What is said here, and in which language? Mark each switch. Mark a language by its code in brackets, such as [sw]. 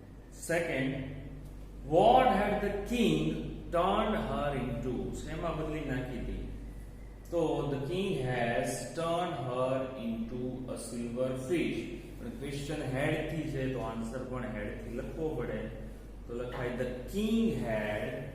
[en] Second, what had the king turned her into? [gu] શેમાં બદલી નાખી હતી? તો [en] the king has turned her into a silver fish. [gu] પણ ક્વેશ્ચન હેડ થી છે તો આન્સર પણ હેડ થી લખવો પડે. તો લખાય [en] the king had